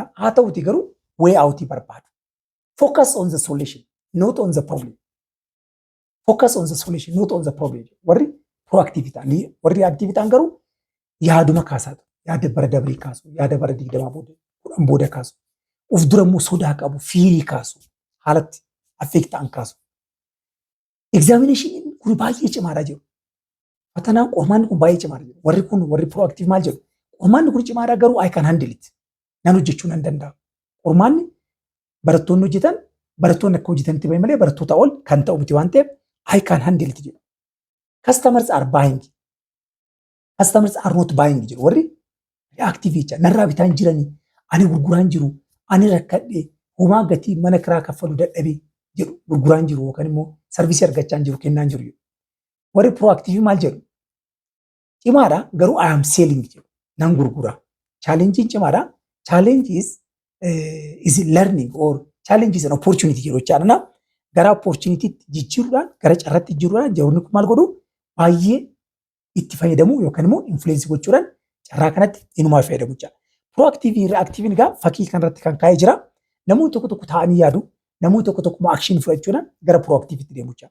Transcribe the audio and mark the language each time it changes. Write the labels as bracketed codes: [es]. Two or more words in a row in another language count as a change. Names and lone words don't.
[om] Haa ta'uti garuu [en] way out [om] barbaadu. [en] Focus on the solution, not on the problem. Focus on the solution, not on the problem. [om] Warri proactive ta'an, warri reactive ta'an garuu yaaduma kaasaatu. Yaada bara dabrii kaasu, yaada bara 20 booda kaasu. Uf dura immoo sodaa qabu, fiirii kaasu. Haalatti affect ta'an kaasu. Examination kun baay'ee cimaadha jiru. Fatanaan qormaanni kun baay'ee cimaadha jiru. Warri kun warri proactive maal jedhu? Qormaanni kun cimaadha garuu [en] I can handle it. [om] Nan hojjechuu nan danda'a. Qormaanni barattoonni hojjetan barattoonni akka hojjetanitti bahe malee barattoota ol kan ta'u miti waan ta'eef [en] I can handle it [om] jedhu. [en] Customers are buying. Customers are not buying jedhu. [om] Warri reactive jecha narraa bitaan jiranii ani gurguraan jiru ani rakkadhee homaa gatii mana kiraa kaffalu dadhabee jedhu gurguraan jiru yookaan immoo sarvisii argachaa jiru kennaan jiru. Warri proactive maal jedhu? Cimaadha garuu [en] I am selling [om] jedhu. Nan gurgura. Challenge cimaadha. [en] Challenge is learning or challenge is an opportunity [om] jedhu jechaadha. Gara opportunity jijjiiruudhaan gara carraatti jijjiiruudhaan jarri kun maal godhu? Baay'ee itti fayyadamu yookaan immoo influence gochuudhaan carraa kanatti inumaa fayyadamu jechaadha. Proactive reactive egaa fakkii kanarratti kan kaa'ee jira. Namoonni tokko taa'anii yaadu. Namoonni tokko action fudhachuudhaan gara proactivetti deemu jechaadha.